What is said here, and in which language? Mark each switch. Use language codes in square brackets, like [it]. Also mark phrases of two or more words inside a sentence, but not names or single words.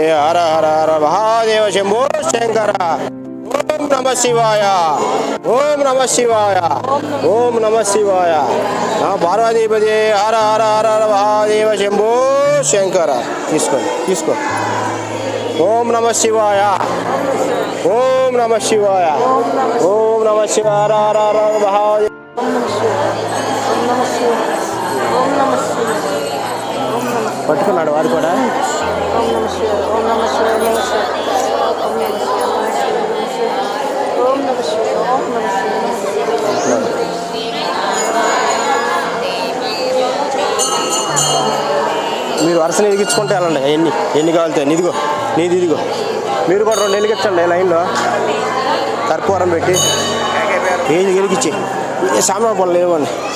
[sa] हर हर हर महादेव शंभो शंकर। ओम नमः शिवाय, ओम नमः शिवाय, ओम नमः शिवाय। नमः पार्वतीपते। हर हर हर हर महादेव शंभो शंकर। [te] తీసుకో తీసుకో। [sa] ओम नमः शिवाय, ओम नमः शिवाय, ओम नमः शिवाय। हर हर हर महादेव। [te] పట్టుకున్నాడు వాడు కూడా। మీరు వరుసని ఎదిగించుకుంటే వెళ్ళండి, ఎన్ని కావాలితే ఇదిగో నీది ఇదిగో, మీరు కూడా రెండు వెలిగించండి లైన్లో కర్పూరం పెట్టి ఏది వెలిగించి సామాన్ పనులు లేవండి।